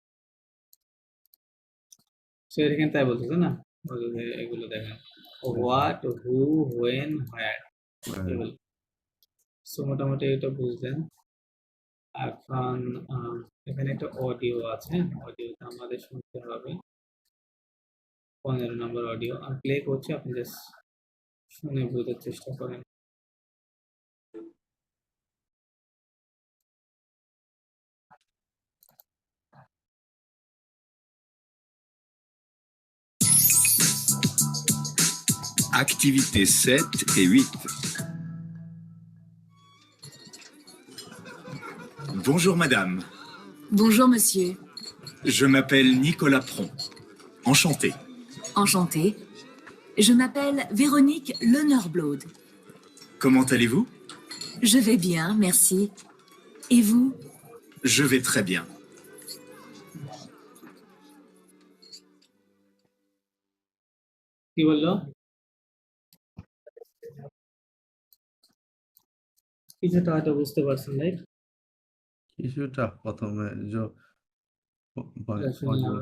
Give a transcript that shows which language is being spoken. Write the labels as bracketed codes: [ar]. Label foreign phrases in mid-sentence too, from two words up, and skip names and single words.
[bn] সো এখানে তাই বলতেছে না, এগুলো দেখেন [en] what, who, when, where, [bn] এগুলো। সো মোটামুটি এটা বুঝলেন। এখন এখানে একটা অডিও আছে, অডিওটা আমাদের শুনতে হবে, 15 নম্বর অডিও আমি প্লে করছি, আপনি জাস্ট শুনে বোঝার চেষ্টা করেন। [fr] Activités 7 et 8. Bonjour madame, Bonjour monsieur. je m'appelle Nicolas Pron. Enchanté. Enchantée. Je m'appelle Véronique Lenorblod. Comment allez-vous? Je vais bien, merci. Et vous? Je vais très bien. [bn] কি বললো? কিছুটা হয়তো বুঝতে পারছেন, রাইট? কিছুটা প্রথমে শুনে আবার।